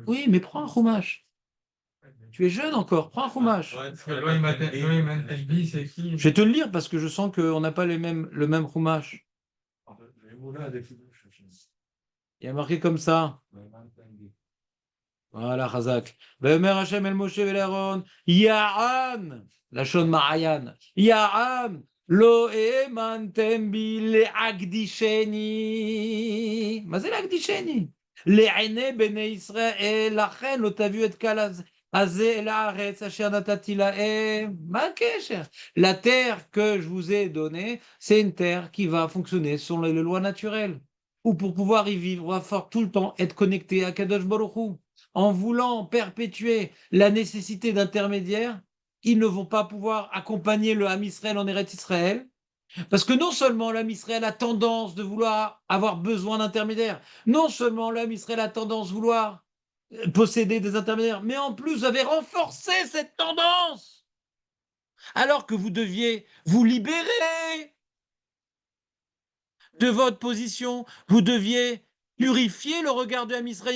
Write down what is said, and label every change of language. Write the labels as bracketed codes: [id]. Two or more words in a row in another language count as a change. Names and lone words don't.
[fr] Oui, mais prends un chumash. Tu es jeune encore, prends un chumash. Parce que Loïman Telbi, c'est écrit. Je vais te le lire parce que je sens qu'on n'a pas le même chumash. Il y a marqué comme ça. Voilà, [he] חזק. ויאמר השם אל משה ואל אהרן, יען, לשון מען, יען, לא האמנתם בי להקדישני. מה זה להקדישני? לעיני בני ישראל, לכן לא תביאו את קהל הזה אל הארץ אשר נתתי להם. מה הקשר? [fr] La terre que je vous ai donnée, c'est une terre qui va fonctionner selon les lois naturelles. Ou pour pouvoir y vivre, on va falloir tout le temps être connecté à Kadosh Baruch Hu. En voulant perpétuer la nécessité d'intermédiaires, ils ne vont pas pouvoir accompagner le Ham Israël en Eretz Israël, parce que non seulement le Ham Israël a tendance de vouloir avoir besoin d'intermédiaires, non seulement le Ham Israël a tendance de vouloir posséder des intermédiaires, mais en plus vous avez renforcé cette tendance, alors que vous deviez vous libérer de votre position, vous deviez purifier le regard du Ham Israël.